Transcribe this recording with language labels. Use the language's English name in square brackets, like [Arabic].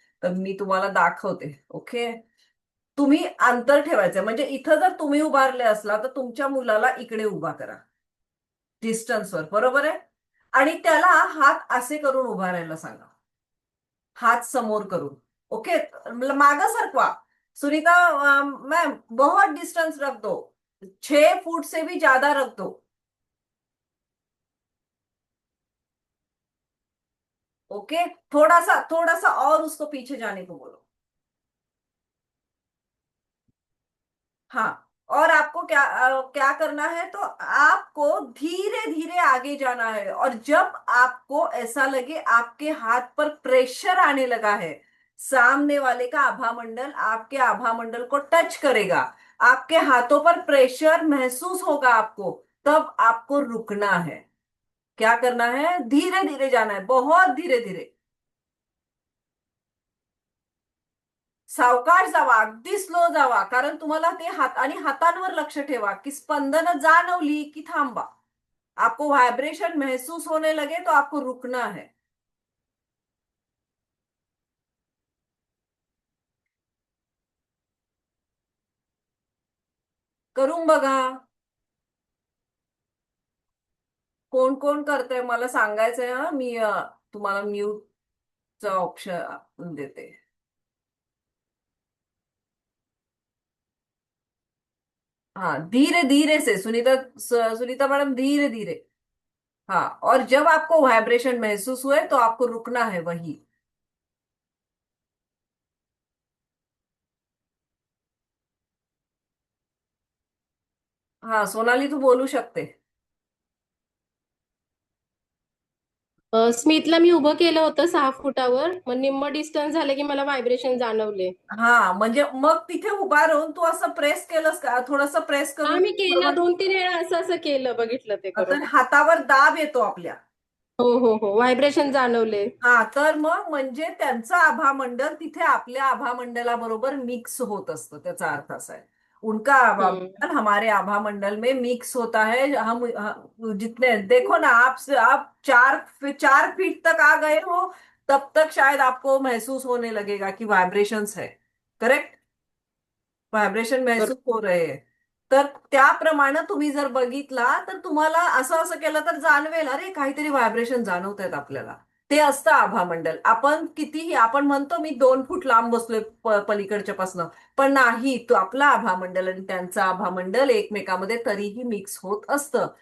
[Marathi] तर मी तुम्हाला दाखवते. ओके, तुम्ही अंतर ठेवायचंय, म्हणजे इथं जर तुम्ही उभारले असला तर तुमच्या मुलाला इकडे उभा करा, डिस्टन्सवर, बरोबर आहे. आणि त्याला हात असे करून उभारायला सांगा, हाथ समोर करून. ओके, मागा सरकवा. [Hindi] सुनीता, मैम बहुत डिस्टेंस रख दो, 6 फुट से भी ज्यादा रख दो. ओके, थोड़ा सा थोड़ा सा और उसको पीछे जाने को बोलो. हाँ, और आपको क्या करना है, तो आपको धीरे धीरे आगे जाना है, और जब आपको ऐसा लगे आपके हाथ पर प्रेशर आने लगा है, सामने वाले का आभा मंडल आपके आभा मंडल को टच करेगा, आपके हाथों पर प्रेशर महसूस होगा आपको, तब आपको रुकना है. क्या करना है, धीरे धीरे जाना है, बहुत धीरे धीरे. [Marathi] सावकाश जावा, अगदी स्लो जावा, कारण तुम्हाला ते हात आणि हातांवर लक्ष ठेवा की स्पंदन जाणवली की थांबा. [Hindi] आपको वाइब्रेशन महसूस होने लगे तो आपको रुकना है. [Marathi] करून बघा. कोण कोण करतंय मला सांगायचंय हा. मी तुम्हाला म्यूटचा ऑप्शन देते. [Hindi] हाँ, धीरे धीरे से सुनीता, सुनीता मैडम, धीरे धीरे. हाँ, और जब आपको वाइब्रेशन महसूस हुए तो आपको रुकना है वही. [Marathi] हाँ सोनाली, तू बोलू शकते. स्मितला मी उभं केलं होतं 6 फुटावर, मग निम्म डिस्टन्स झाले की मला व्हायब्रेशन जाणवले. हा, म्हणजे मग तिथे उभा राहून तू असं प्रेस केलंस का, थोडंसं प्रेस हा, करून मी केलं, 2-3 वेळा असं असं केलं, बघितलं ते करून. तर हातावर दाब येतो आपल्या. हो हो हो, व्हायब्रेशन जाणवले. हा, तर मग म्हणजे त्यांचं आभामंडल तिथे आपल्या आभामंडलाबरोबर मिक्स होत असतं, त्याचा अर्थ असा आहे. [Hindi] उनका हम्म. आभामंडल हमारे आभामंडल में मिक्स होता है. जितने देखो ना, आप 4 4 फीट तक आ गए हो, तब तक शायद आपको महसूस होने लगेगा कि वाइब्रेशंस है. करेक्ट, व्हायब्रेशन महसूस [Marathi] बरोबर. [Hindi] हो रहे हैं. [Marathi] तर त्याप्रमाणे तुम्ही जर बघितला तर तुम्हाला असं असं केलं तर जाणवेल, अरे काहीतरी व्हायब्रेशन जाणवत आहेत आपल्याला. ते असतं आभामंडल. आपण कितीही आपण म्हणतो मी 2 फूट लांब बसलोय पलीकडच्या पासनं, पण नाही, तो आपला आभामंडल आणि त्यांचं आभामंडल एकमेकामध्ये तरीही मिक्स होत असतं.